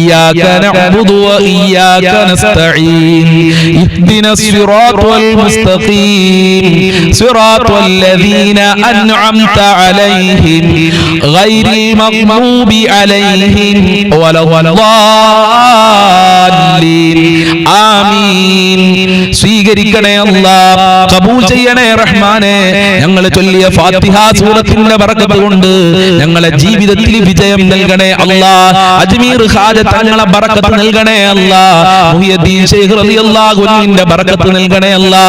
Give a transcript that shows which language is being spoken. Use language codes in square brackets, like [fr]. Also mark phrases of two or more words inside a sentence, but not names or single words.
[ar] إياك نعبد وإياك نستعين اهدنا الصراط المستقيم صراط الذين أنعمت عليهم غير المغضوب عليهم ولا الضالين آمين. [ml] സ്വീകരിക്കണേ അല്ലാഹ്, ഖബൂൽ ചെയ്യണേ റഹ്മാനേ. ഞങ്ങൾ ചൊല്ലിയ ഫാത്തിഹ സൂറത്തിന്റെ ബറക്കത്ത് കൊണ്ട് ഞങ്ങളെ ജീവിതത്തിൽ വിജയം നൽകണേ അല്ലാഹ്. അജ്മീർ ഖാജ തങ്ങളെ ബറക്കത്ത് നൽകണേ അല്ലാഹ്. മുഹിയുദ്ദീൻ ശൈഖ് [ar] رضي الله عنه [ml] ബറക്കത്ത് നൽകണേ അല്ലാഹ്.